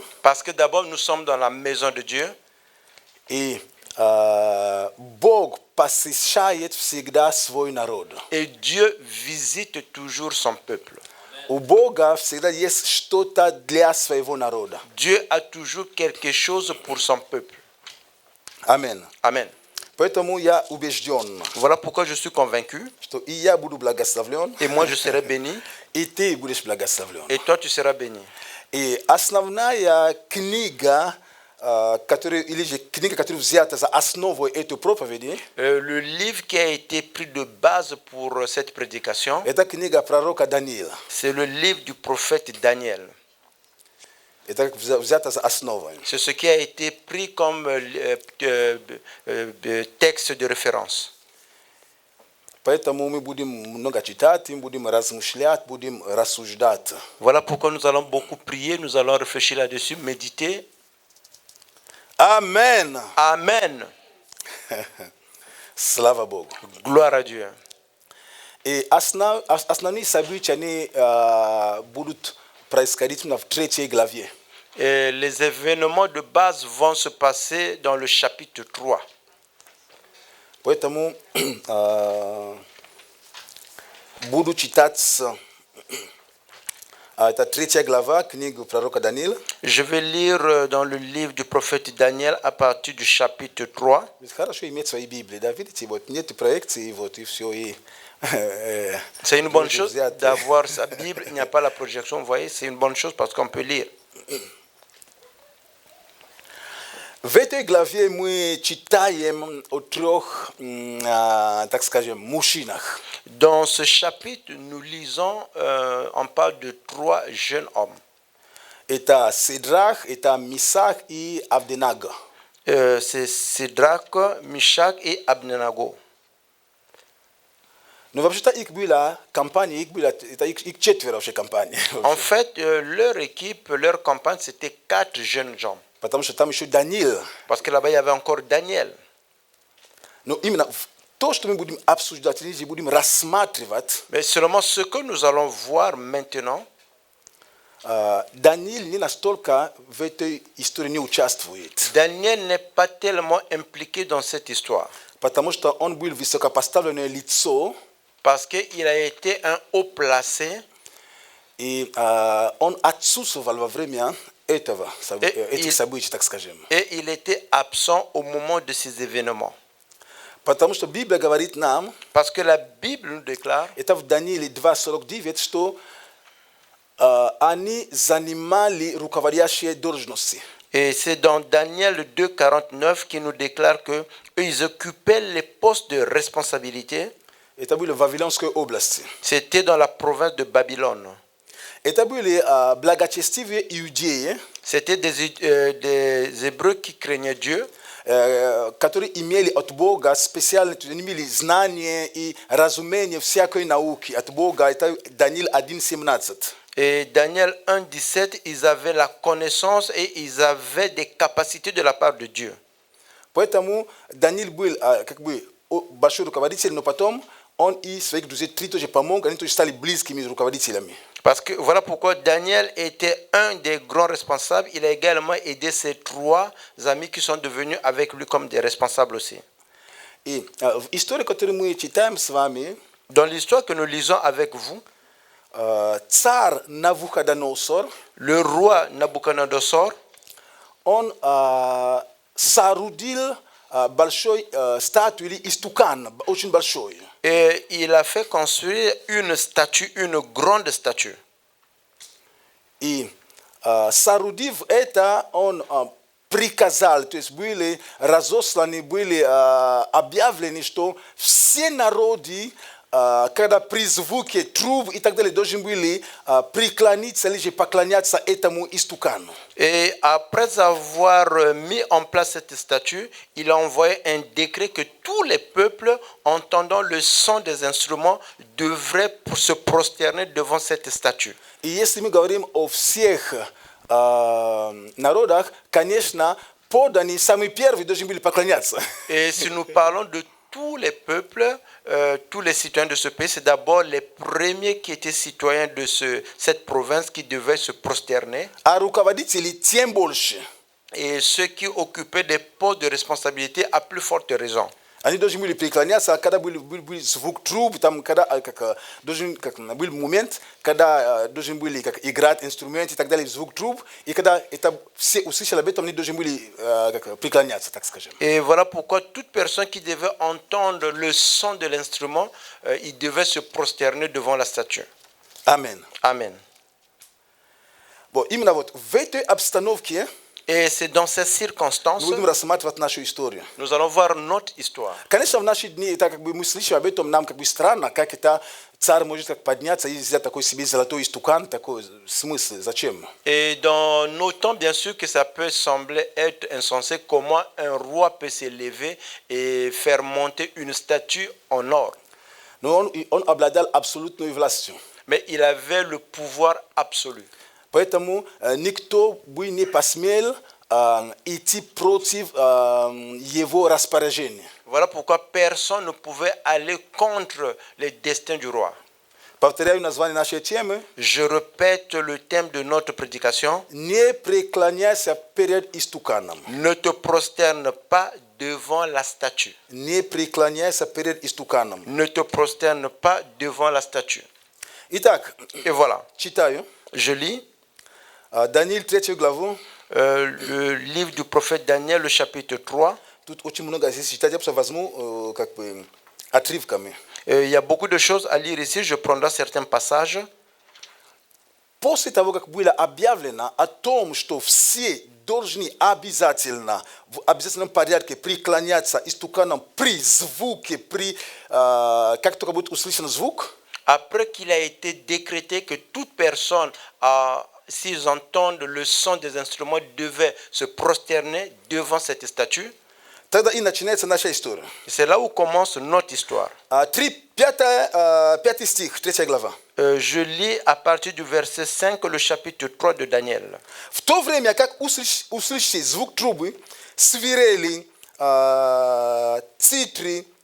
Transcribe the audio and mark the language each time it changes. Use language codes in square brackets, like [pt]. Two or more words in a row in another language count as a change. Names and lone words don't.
[fr] Parce que d'abord nous sommes dans la maison de Dieu [ru] и Бог посещает всегда свой народ. [fr] et Dieu visite toujours son peuple. [ru] У Бога всегда есть что-то для своего народа. [fr] Dieu a toujours quelque chose pour son peuple. [ru] Амин. [fr] Amen. [ru] Поэтому я убежден, [fr] Voilà pourquoi je suis convaincu [ru] что и я буду благословлен, [fr] et moi je serai béni [ru] и ты будешь благословлен. [fr] et toi tu seras béni. [ru] И основная книга, или же книга, которая взята за основу этой проповеди, [fr] Le livre qui a été pris de base pour cette prédication, [ru] это книга пророка Даниила. [fr] c'est le livre du prophète Daniel. [ru] Это взято за основу. [fr] C'est ce qui a été pris comme texte de référence. [ru] Поэтому мы будем много читать, мы будем размышлять, будем рассуждать. [fr] Voilà pourquoi nous allons beaucoup prier, nous allons réfléchir là-dessus, méditer. [ru] Amen. [fr] Amen. [ru] Слава Богу. [fr] Gloire à Dieu. [ru] И основные события они будут происходить в 3 главе. [fr] Et les événements de base vont se passer dans le chapitre 3. [ru] Поэтому буду читать это 3 глава книги пророка Даниила. [fr] Je vais lire dans le livre du prophète Daniel à partir du chapitre 3. [ru] Ведь хорошо иметь свои Библии, да, видите, вот нет проекции, вот и все, и [fr] C'est une bonne Vous chose êtes- d'avoir sa Bible. Il n'y a pas la projection, vous voyez, c'est une bonne chose parce qu'on peut lire. [ru] В этой главе мы читаем о 3, так скажем, мужчинах. [fr] Dans ce chapitre, nous lisons, on parle de 3 jeunes hommes. [ru] Это Сидрах, это Мисах и Авденага. [fr] C'est Sédrac, Mishak et Abdenago. [ru] Но вообще-то их была компания, это их 4 вообще компания. [fr] En fait, leur équipe, leur campagne, c'était 4 jeunes gens. [ru] Потому что там еще Даниил. [fr] Parce que là-bas, il y avait encore Daniel. [ru] Но именно то, что мы будем обсуждать, или будем рассматривать, [fr] Mais seulement ce que nous allons voir maintenant, [ru] Даниил не настолько в этой истории не участвует. [fr] Daniel n'est pas tellement impliqué dans cette histoire. [ru] Потому что он был высокопоставленное лицо, [fr] Parce qu'il a été un haut placé [ru] и он отсутствовал во время этих событий, так скажем. [fr] et il était absent au moment de ces événements. [ru] Потому что Библия говорит нам, [fr] Parce que la Bible nous déclare, [ru] это в Данииле 2:49, что они занимали руководящие должности. [fr] et c'est dans Daniel 2,49 qui nous déclare que eux, ils occupaient les postes de responsabilité. [ru] Это были в Вавилонской области. [fr] C'était dans la province de Babylone. [ru] Это были благочестивые иудеи, [fr] C'était des Hébreux qui craignaient Dieu, [ru] которые имели от Бога специальные, имели знания и разумение всякой науки от Бога. Это Даниил 1:17. [fr] Et Daniel 1,17, ils avaient la connaissance et ils avaient des capacités de la part de Dieu. [ru] Поэтому Даниил был как бы большой руководитель, но потом он и своих друзей три тоже помог, они тоже стали близкими руководителями. [fr] Parce que voilà pourquoi Daniel était un des grands responsables. Il a également aidé ses 3 amis qui sont devenus avec lui comme des responsables aussi. [ru] И в истории, которую мы читаем с вами, [fr] Dans l'histoire que nous lisons avec vous, [ru] царь Навуходоносор, [fr] le roi Nabucodonosor, [ru] он соорудил большой статую или истукан, очень большой. [fr] et il a fait construire une statue, une grande statue. [ru] И соорудив это, он [pl] prikazali, to jest byli razoslani, byli objawleni, [ru] что все народы, когда при звуке труб и так далее, должны были преклониться или же поклоняться этому истукану. [fr] Et après avoir mis en place cette statue, il a envoyé un décret que tous les peuples, entendant le son des instruments, devraient se prosterner devant cette statue. [ru] И если мы говорим о всех народах, конечно, подданные самые первые должны были поклоняться. [fr] Et si nous parlons de tous les peuples, tous les citoyens de ce pays, c'est d'abord les premiers qui étaient citoyens de cette province qui devaient se prosterner. [ru] А руководители тем больше. [fr] Et ceux qui occupaient des postes de responsabilité à plus forte raison. [ru] Они должны были преклоняться, когда был звук труб, там, когда был момент, когда должны были играть инструменты и так далее, звук труб, и когда это все услышали об этом, они должны были преклоняться, так скажем. [fr] Et voilà pourquoi toute personne qui devait entendre le son de l'instrument, il devait se prosterner devant la statue. [ru] Amen. [fr] Amen. [ru] Вот, именно вот в этой обстановке [fr] Et c'est dans ces circonstances, [ru] мы будем рассматривать нашу историю. [fr] nous allons voir notre histoire. [ru] Конечно, в наши дни, это как бы мы слышим об этом, нам как бы странно, как это царь может как подняться и взять такой себе золотой истукан, такой смысл, зачем? [fr] Et dans nos temps, bien sûr que ça peut sembler être insensé, comment un roi peut s'élever et faire monter une statue en or. [ru] Но он обладал абсолютной властью. [fr] Mais il avait le pouvoir absolu. [ru] Поэтому никто бы не посмел идти против его распоряжения. [fr] Voilà pourquoi personne ne pouvait aller contre les destins du roi. [ru] Повторяю название нашей темы. [fr] Je répète le thème de notre prédication. [ru] Не преклоняйся перед истуканом. [fr] Ne te prosterne pas devant la statue. [ru] Не преклоняйся перед истуканом. [fr] Ne te prosterne pas devant la statue. [ru] Итак, [fr] Et voilà, [ru] читаю. [fr] je lis [ru] Даниил 3 главу. [fr] le livre du prophète Daniel, le chapitre 3. [ru] Тут очень много здесь читать, я просто возьму как бы отрывками. [fr] Il y a beaucoup de choses à лire ici, je prendrai certains passages. [ru] После того, как было объявлено о том, что все должны обязательно, в обязательном порядке преклоняться истуканам при звуке, как только будет услышан звук, [fr] Après qu'il a été décrété que toute personne, s'ils entendent le son des instruments, devait se prosterner devant cette statue, [ru] тогда и начинается наша история. [fr] c'est là où commence notre histoire. [ru] 5 стих, 3 глава. [fr] Je lis à partir du verset 5, le chapitre 3 de Daniel. [ru] В то время, как услышите звук трубы, свирели, цитры,